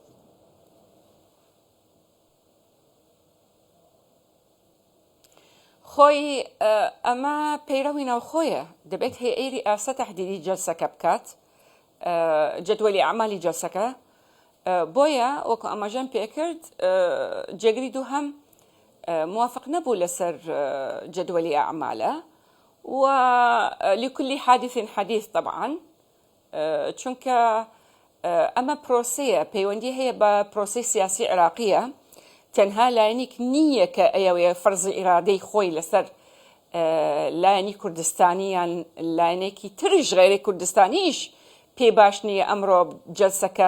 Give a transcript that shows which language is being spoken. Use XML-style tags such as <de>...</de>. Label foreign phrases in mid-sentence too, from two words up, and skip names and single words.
<ckb>خۆی ئەمە پەیڕەوی ناوخۆیە دەبێت هەیئەی ئاسە تەحدیدی جەلسەکە بکات جەدوەلی ئەعمالی جەلسەکە بۆیە وەکو ئەمەژەم پێکرد جێگری دووهەم موافق نەبوو لەسەر جەدوەلی ئەعمالە ولكل</ckb> <ar>حادث حديث</ar> <ckb>طبعا چونکە ئەمە پرۆسەیە پەیوەندی هەیە بە پرۆسەی سیاسی عێراقیە تەنها لایەنێک نییە کە ئەوەیە فەرزی ئیرادەی خۆی لەسەر لایەنی کوردستانی یان لایەنێکی تریش غێری کوردستانیش پێ باش نییە ئەمڕۆ جەلسەکە</ckb>